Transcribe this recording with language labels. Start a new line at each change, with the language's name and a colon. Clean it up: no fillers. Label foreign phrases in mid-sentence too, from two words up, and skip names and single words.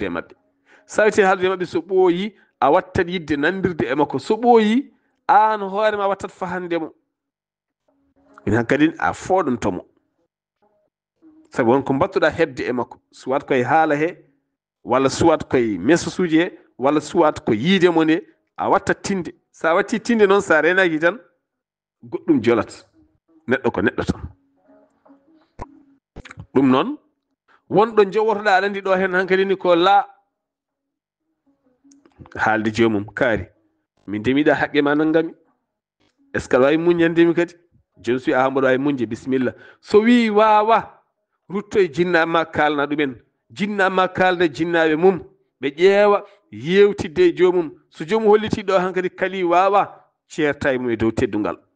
Fula: e mabɓe sa witi haalude e mabɓe so ɓooyi a wattat yidde nandirde e makko so ɓooyi an hoorema wattat fahandemo min hankkadin a fooɗontomo sabu wonko mbattuɗa hebde e makko suwat koye haala he walla suwat koye message uji he walla suwat ko yiidemo nde a wattat tinde sa watti tinde noon sa renaki tan goɗɗum jolat neɗɗo ko neɗɗo tan ɗum noon wonɗo jowotoɗa aɗa andi ɗo hen hankkadi ni ko haalde jomum kaari min ndemiɗa haqqe ma nanggami
French: est ce que
Fula: aɗa wawi muñandemi kadi joni so wi a mboɗo wawi muñde bisimilla so wi wawa rutto e jinnaɓe kalna ɗumen jinnaɓe ma kalda jinnaɓe mum ɓe ƴeewa yewtidde e jomum so jomum holliti ɗo hankkadi kali wawa ceerta e mum e dow teddungal